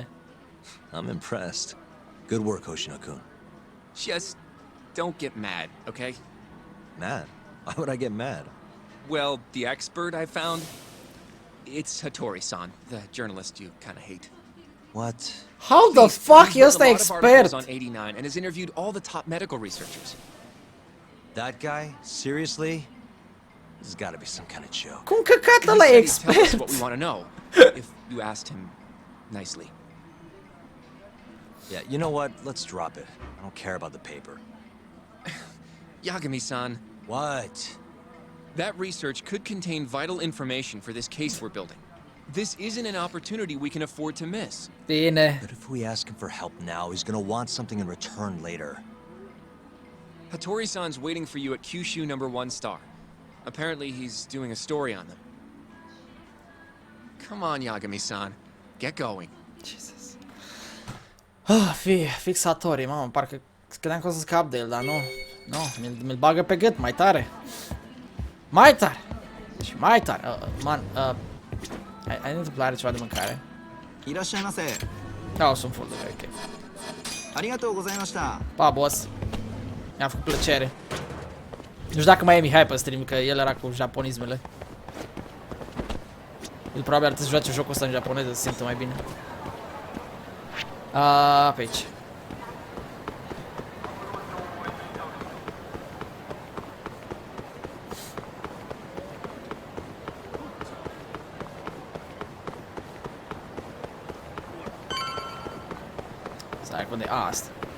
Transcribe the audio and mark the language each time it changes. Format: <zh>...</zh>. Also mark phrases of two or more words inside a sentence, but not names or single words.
<en>I'm impressed. Good work, Hoshino-kun. Just don't get mad, okay? Mad? Why would I get mad? Well, the expert I found, it's Hattori-san, the journalist you kind of hate. What? How the fuck</en> <ro>e ăsta</ro> <en>He's written a lot of articles expert? on 89 and has interviewed all the top medical researchers. That guy? Seriously? This has got to be some kind of joke.</en> <ro>Cum căcat ăla e</ro> <en>He said he'd tell us</en> <ro>expert?</ro> <en>what we want to know, if you asked him nicely. Yeah, you know what? Let's drop it. I don't care about the paper. Yagami-san, What? that research could contain vital information for this case we're building. This isn't an opportunity we can afford to miss.</en> <ro>Bine.</ro> <en>But if we ask him for help now, he's gonna want something in return later. Hattori-san's waiting for you at Kyushu #1 star. Apparently he's doing a story on them. Come on, Yagami-san. Get going. Jesus.</en> <ro>Fixatorii, mamă, parcă credeam că o să scap de el, dar nu. Nu, mi-l bagă pe gât, mai tare. Mai tare! Și mai tare. Man, ai întâmplare ceva de mâncare?</ro> <ja>いらっしゃいませ。</ja> <ro>Da, o sunt full de ok.</ro> <ja>ありがとうございました。</ja> <ro>Pa, boss. Mi-a făcut plăcere. Nu știu dacă mai e Mihai pe stream, că el era cu japonismele. El probabil ar trebui să joace jocul ăsta în japoneză, să se simtă mai bine. Pe aici. Stai, unde e? Asta.</ro>